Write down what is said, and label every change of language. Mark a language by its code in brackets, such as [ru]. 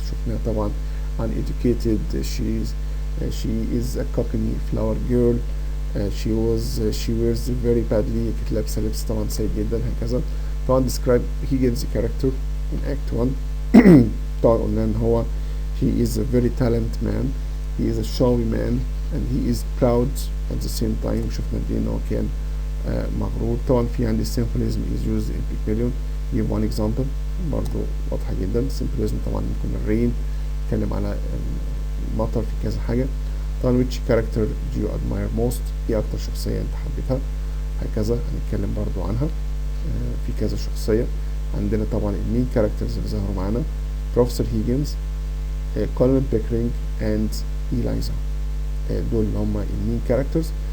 [ar] شفناها طبعا [en] uneducated, she is a cockney flower girl, she wears very badly، [ar] كانت لابسه لبس طبعا سيء جدا هكذا. طبعا [en] describe Higgins character in act 1. [ar] طبعا قلنا ان هو [en] he is a very talented man, he is a showy man and he is proud at the same time. [ar] شفنا قد ايه ان هو كان مغرور. طبعا في عندي [en] symbolism is used in Pygmalion. give one example [ar] برضو واضحة جدا. symbolism طبعا ممكن الرين، نتكلم على المطر في كذا حاجة. طبعا [en] which character do you admire most، [ar] ايه اكتر شخصية انت حبيتها هكذا، هنتكلم برضو عنها في كذا شخصية. عندنا طبعا المين كاركترز اللي ظهروا معانا بروفيسور هيجنز، كولين بيكرينج اند إيلايزا، دول اللي هم المين كاركترز.